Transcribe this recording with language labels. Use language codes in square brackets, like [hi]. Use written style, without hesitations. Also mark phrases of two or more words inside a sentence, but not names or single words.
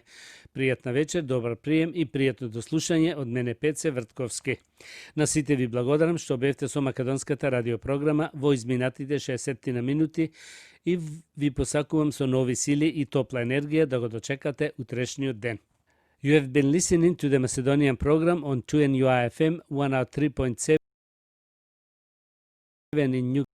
[mk] Пријатна вечер, добар прием и пријатно дослушање од мене Пеце Вртковски. На сите ви благодарам што бевте со македонската радиопрограма во изминатите 60 на минути и ви посакувам со нови сили и топла енергија да го дочекате утрешниот ден. [en] You have been listening to the Macedonian program on 2NUI FM 103.7 in New